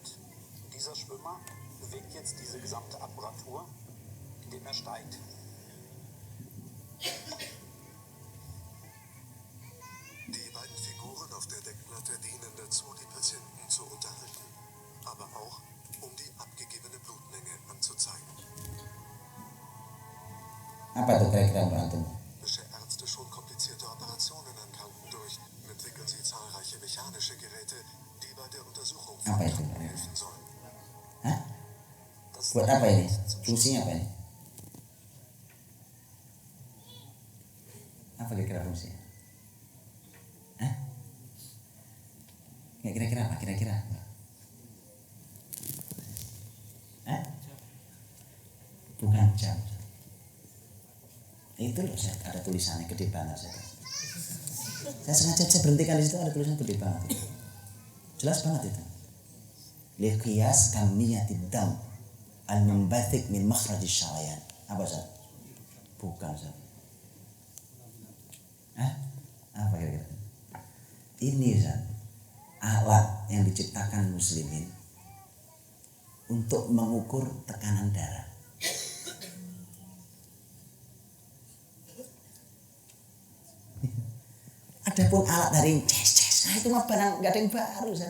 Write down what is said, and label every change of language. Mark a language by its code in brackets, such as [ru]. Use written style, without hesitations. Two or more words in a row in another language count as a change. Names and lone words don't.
[de] Dieser Schwimmer bewegt jetzt diese gesamte Apparatur, indem er steigt. Die beiden Figuren auf der Deckplatte dienen dazu, die Patienten zu unterhalten, aber auch, um die abgegebene Blutmenge anzuzeigen. [id] Apa itu kira-kira menurut antum? [de] Bisher Ärzte schon komplizierte Operationen an Kranken durch, entwickeln sie zahlreiche mechanische Geräte, die bei der Untersuchung von [id] Apa itu? [de] Kranken helfen sollen. [id] Hah? Buat apa ini? Fungsinya apa ini? Apa kira-kira fungsinya? Hah? Kira-kira apa? Kira-kira apa? Hah? Bukan jam. Itu loh, ada tulisannya gede banget. Saya sengaja berhentikan di situ, ada tulisan gede banget. Jelas banget itu. [ar] لقياس كمية الدم المنبثق من مخرج الشريان. [id] Apa Ustaz? Bukan Ustaz. Apa kira-kira? Ini Ustaz, alat yang diciptakan muslimin untuk mengukur tekanan darah. Adapun alat dari nah itu mah barang nggak ada yang baru, Ustaz.